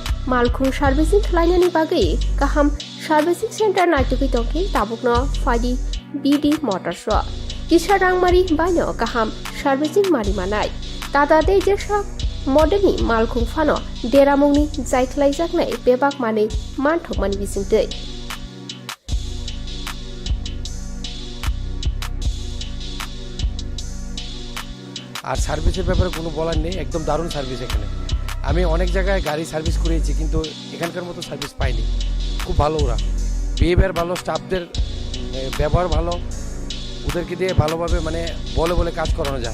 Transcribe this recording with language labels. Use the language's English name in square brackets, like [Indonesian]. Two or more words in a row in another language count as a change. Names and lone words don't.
[Kok Borok] मालखुं सार्भिसिं खालायनायनि बागै गाहाम सार्भिसिं सेन्टार नायटुगै दंखि ताबुकनो फाइदि बिडि मटर्स किसा रांमारि बायनो गाहाम सार्भिसिं मारि मानाय टाटा दे जेसा मडेलनि मालखुं फानो देरामुंनि जायख्लायजानाय बेबाक माने मानथकमानि बिसिंदै [Bangla] আর সার্ভিসের ব্যাপারে কোনো বলার নেই, একদম দারুণ সার্ভিস এখানে। আমি অনেক জায়গায় গাড়ি সার্ভিস করিয়েছি কিন্তু এখানকার মতো সার্ভিস পাইনি। খুব ভালো, ওরা বিহেভিয়ার ভালো, স্টাফদের ব্যবহার ভালো, ওদেরকে দিয়ে ভালোভাবে মানে বলে বলে কাজ করানো যায়।